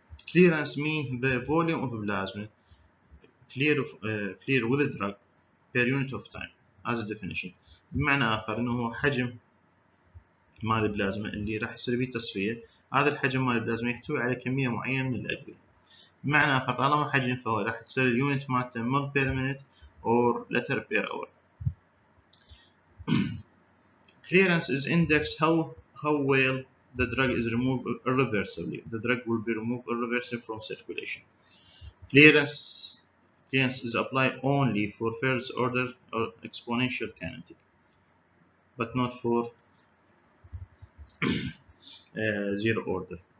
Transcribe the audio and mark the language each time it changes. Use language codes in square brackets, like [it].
[en] Clearance means the volume of plasma clear with the drug per unit of time as a definition. [ar] بمعنى آخر إنه هو حجم مال البلازما اللي راح يصير به تصفية. هذا الحجم مال البلازما يحتوي على كمية معينة من الأدوية. بمعنى آخر طالما حجم فهو راح تصير اليونت مالته [en] ml per minute or liter per hour. Clearance is indexed how well the drug is removed irreversibly. The drug will be removed irreversibly from circulation. Clearance is applied only for first order or exponential kinetic, but not for zero order.